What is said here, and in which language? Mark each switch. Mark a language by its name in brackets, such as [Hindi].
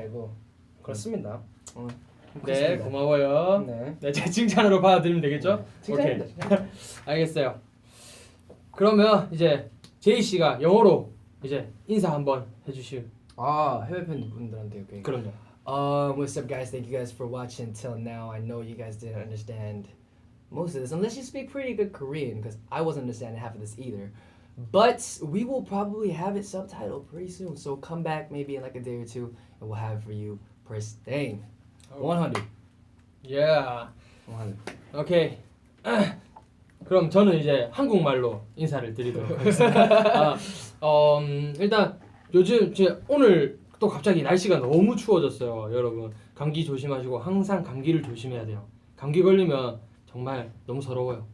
[Korean] 되고 그렇습니다. 네, 고마워요. 네. 네, 제 칭찬으로 받아들이면 되겠죠? 칭찬입니다. 오케이. 알겠어요. 그러면 이제 제이 씨가 영어로 이제 인사 한번 해주실. 아 해외 팬분들한테 이렇게. 그럼요. [English] What's up, guys? Thank you guys for watching until now. I know you guys didn't understand most of this, unless you speak pretty good Korean, because I wasn't understanding half of this either. But we will probably have it subtitled pretty soon. So come back maybe in like a day or two, and we'll have it for you first thing. 100. Yeah. 100. [Korean] 오케이. 그럼 저는 이제 한국말로 인사를 드리도록 하겠습니다. 일단 요즘 오늘 또 갑자기 날씨가 너무 추워졌어요, 여러분. 감기 조심하시고 항상 감기를 조심해야 돼요. 감기 걸리면 정말 너무 서러워요.